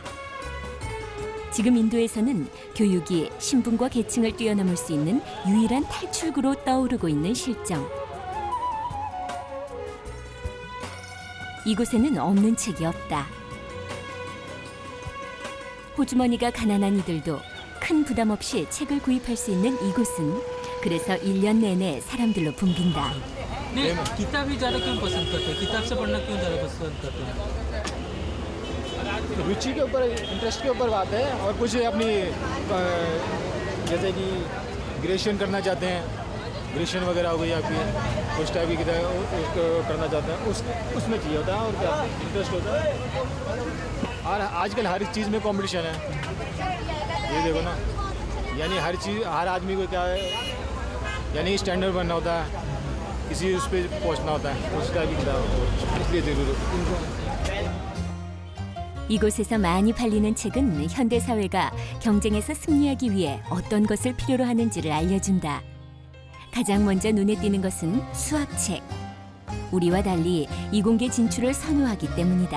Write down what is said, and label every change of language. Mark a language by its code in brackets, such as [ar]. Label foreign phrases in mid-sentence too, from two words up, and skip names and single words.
[ko] 지금 인도에서는 교육이 신분과 계층을 뛰어넘을 수 있는 유일한 탈출구로 떠오르고 있는 실정. 이곳에는 없는 책이 없다. 호주머니가 가난한 이들도 큰 부담 없이 책을 구입할 수 있는 이곳은 그래서 1년 내내 사람들로 붐빈다. [hi] नहीं किताब ही ज़्यादा क्यों पसंद करते हैं? किताब से पढ़ना क्यों ज़्यादा पसंद करते हैं? रुचि के ऊपर, इंटरेस्ट के ऊपर बात है। और कुछ अपनी जैसे कि ग्रेजुएशन करना चाहते हैं, ग्रेजुएशन वगैरह हो गई आपकी, उस टाइप की किताब उसको करना चाहते हैं, उसमें चाहिए होता है। और क्या इंटरेस्ट होता है। और आजकल हर चीज़ में कंपटीशन है, ये देखो ना, यानी हर चीज़, हर आदमी को क्या है, यानी स्टैंडर्ड बनना होता है, किसी उस पर पहुँचना होता है, उस टाइप की किताब, इसलिए ज़रूर इनको। [ko] 이곳에서 많이 팔리는 책은 현대 사회가 경쟁에서 승리하기 위해 어떤 것을 필요로 하는지를 알려준다. 가장 먼저 눈에 띄는 것은 수학책. 우리와 달리 이공계 진출을 선호하기 때문이다.